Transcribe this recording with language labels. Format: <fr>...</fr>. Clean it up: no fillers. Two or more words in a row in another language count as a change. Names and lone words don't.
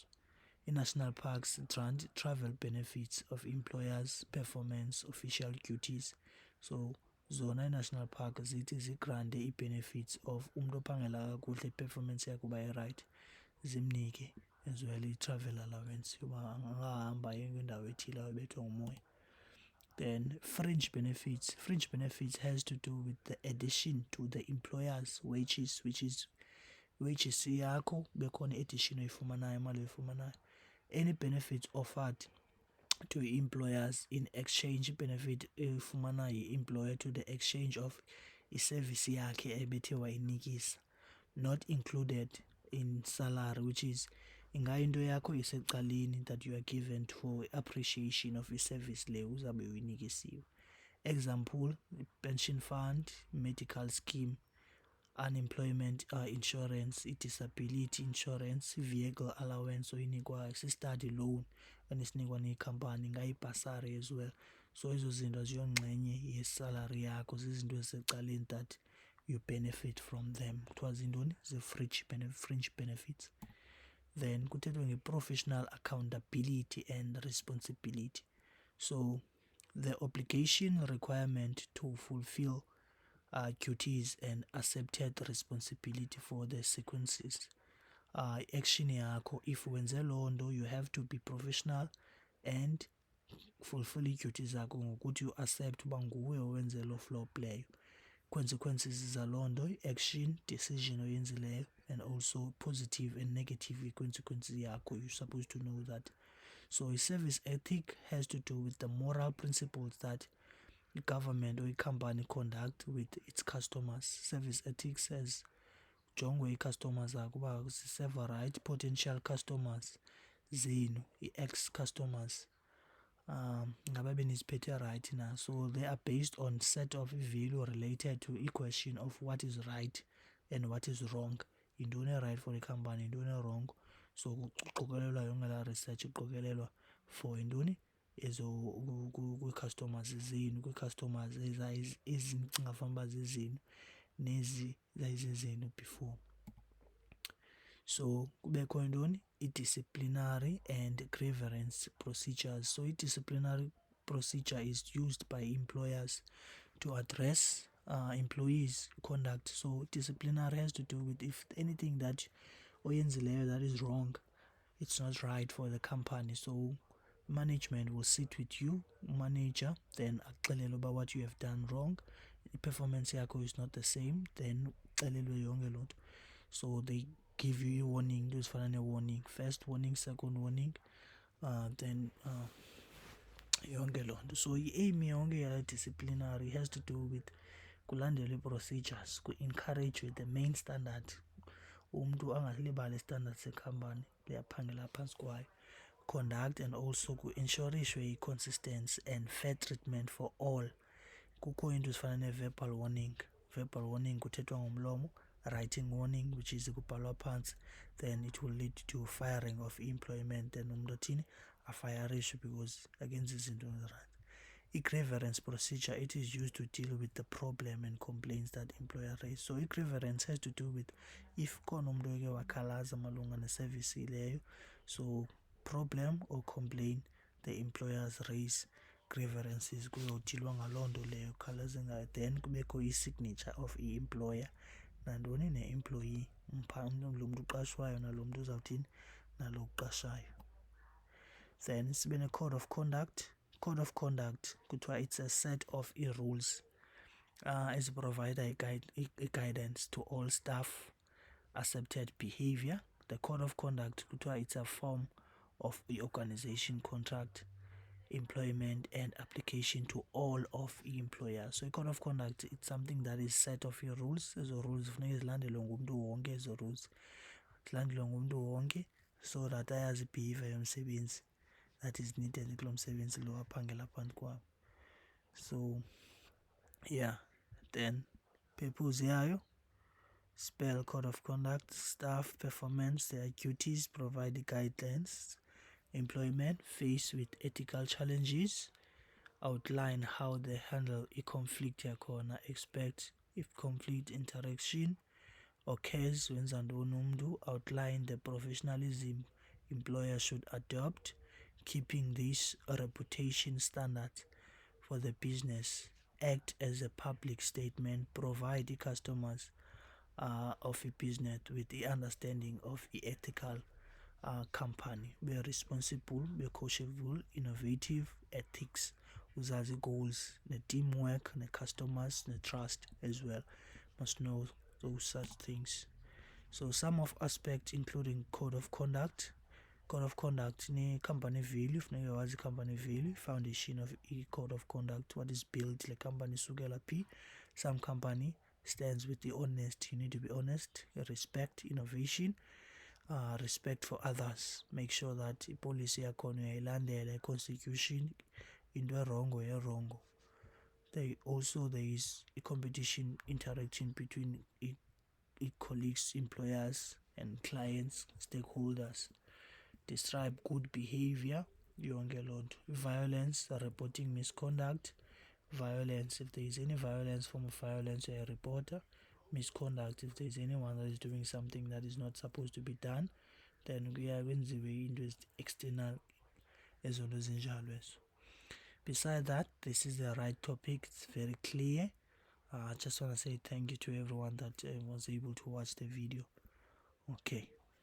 <en>I-national parks grant travel benefits of employers' performance official duties.</en> <xh>So zona</xh> <en>i-national park</en> <xh>zithi zigrante</xh> <en>ii-benefits of</en> <xh>umntu ophangela kakuhle, i-performance yakhe uba irayithi, zimnike</xh> <en>as well i-travel allowance</en> <xh>yoba angahamba aye kwindawo ethile ayobethwa ngumoya.</xh> <en>Then fringe benefits. Fringe benefits has to do with the addition to the employer's wages, which is wages</en> <xh>yakho, bekhona i-addition oyifumanayo, imali oyifumanayo.</xh> <en>Any benefits offered to employers in exchange,</en> <xh>benefit efumana yi-employer</xh> <en>to the exchange of</en> <xh>i-service yakhe ebethe wayinikisa,</xh> <en>not included in salary, which is</en> <xh>ingayinto yakho isecaleni</xh> <en>that you are given for appreciation of</en> <xh>i-service le uzabe uyinikisiwe.</xh> <en>Example, pension fund, medical scheme, unemployment insurance, disability insurance, vehicle allowance oyinikwayo,</en> <xh>si-study loan enisinikwa neyikhampani, ngayibhasari as</xh> <en>well.</en> <xh>So ezo zinto ziyongxenye yesalary yakho, zizinto ezisecaleni</xh> <en>that you benefit from them.</en> <xh>Kuthiwa zintoni?</xh> <en>Fringe benefits.</en> <xh>Then kuthethwa nge-professional</xh> <en>accountability and responsibility. So the obligation requirement to fulfill duties and accepted responsibility for the sequences.</en> <xh>Action yakho, if wenze loo nto,</xh> <en>you have to be professional and fulfill</en> <xh>ii-duties zakho ngokuthi</xh> <en>you-accept</en> <xh>uba nguwe owenze loo flop leyo. Consequences zaloo nto,</xh> <en>action, decision oyenzileyo, and also positive and negative consequences yakho. You're supposed to know that. So a service ethic has to do with the moral principles that the government or a company conduct with its customers. Service ethics says</en> <xh>jonge ii-customers zakho uba ziseva right,</xh> <en>potential customers zenu,</en> <xh>i-ex-customers ngabe beniziphethe right na.</xh> <en>So they are based on set of value related to a question of what is right and what is wrong.</en> <xh>Yintoni right for the company, yintoni wrong. So kuqokelelwa yonke laa research iqokelelwa</xh> <en>for yintoni</en> <xh>kwii-customers zenu, kwii-customers ezinicinga fanuba zezenu nezi zayizezenu before. So kubekho intoni, i-disciplinary and</xh> <en>grievance procedures. So i-disciplinary procedure is used by employers to address employees' conduct. So disciplinary has to do with if anything</en> <xh>that oyenzileyo</xh> <en>that is wrong, it's not right for the company. So management will sit with you, manager,</en> <xh>then akuxelele</xh> <en>about what you have done wrong. I-performance yakho is not the same,</en> <xh>then uxelelwe yonke loo nto.</xh> <en>So they give you a warning,</en> <xh>into ezifana ne-warning,</xh> <en>first warning, second warning,</en> <xh>then yonke loo nto.</xh> <en>So</en> <xh>i-aim yonke yala</xh> <en>disciplinary has to do with</en> <xh>kulandela ii-procedures, ku-encourage</xh> <en>with the main standard,</en> <xh>umntu angasilibali istandard sekhampani liyaphangela phantsi kwayo.</xh> <en>Conduct and also</en> <xh>ku-ensurishwe i-consistency</xh> <en>and fair treatment for all.</en> <xh>Kukho into ezifana ne-</xh> <en>verbal warning.</en> <xh>Verbal warning kuthethwa ngomlomo,</xh> <en>writing warning which is</en> <xh>kubhalwa phantsi,</xh> <en>then it will lead to firing of employment, then</en> <xh>umntu athini afayarishwe because akenzi izinto</xh> <en>right. I-grievance procedure, it is used to deal with the problem and complaints that employer raise. So i-grievance has to do with if</en> <xh>khona umntu eke wakhalaza malunga neservice leyo,</xh> <en>so problem or complain the employers raise grievances,</en> <xh>kuyodilwa ngaloo nto leyo khalaze ngayo. Then kubekho</xh> <en>i-signature of i-employer</en> <xh>nantoni ne-employee, lo mntu uqashwayo nalo mntu uzawuthini nalo uqashayo.</xh> <en>Then sibe ne-code of conduct. Code of conduct kuthiwa it's a set of rules</en> <xh>eziprovide i-guidance</xh> <en>to all staff, accepted behavior. The code of conduct kuthiwa it's a form of the organization contract, employment and application to all of the employers. So i-code of conduct, it's something that is set of your rules.</en> <xh>Ezo rules funeka zilandelwe ngumntu wonke, ezo rules zilandelwe ngumntu wonke</xh> <en>so that</en> <xh>ayazi i-behavior yomsebenzi</xh> <en>that is needed</en> <xh>kulo msebenzi lo aphangela phantsi kwabo.</xh> <en>So yeah, then purpose yayo, spell code of conduct, staff performance, their duties, provide guidelines, employment, faced with ethical challenges, outline how they handle a conflict</en> <xh>yakhona,</xh> <en>expect if conflict interaction occurs,</en> <xh>wenza ntoni umntu,</xh> <en>outline the professionalism employer should adopt, keeping this reputation standard for the business, act as a public statement, provide the customers of a business with the understanding of the ethical company, be responsible, be coachable, innovative, ethics,</en> <xh>uzazi goals,</xh> <en>the teamwork, the customers, the trust as well. Must know those such things. So some of aspects including code of conduct. Code of conduct ni company value,</en> <xh>funeka wazi</xh> <en>company value, foundation of code of conduct, what is built the company</en> <xh>sukela phi.</xh> <en>Some company stands with the honest, you need to be honest, respect, innovation, respect for others, make sure that</en> <xh>ipolicy yakhona uyayilandela,</xh> <en>i-constitution,</en> <xh>into erongo yerongo.</xh> <en>There is a competition interaction between colleagues, employers and clients, stakeholders. Describe good behavior,</en> <xh>yonke loo nto.</xh> <en>Violence, reporting misconduct. Violence, if there is any violence, form of violence, you're a reporter. Misconduct, if there is anyone that is doing something that is not supposed to be done,</en> <xh>then kuya kwenziwe</xh> <en>into external</en> <xh>ezinto ezinjalo ezo.</xh> <en>Beside that, this is the right topic. It's very clear. I just want to say thank you to everyone that was able to watch the video. Okay.</en>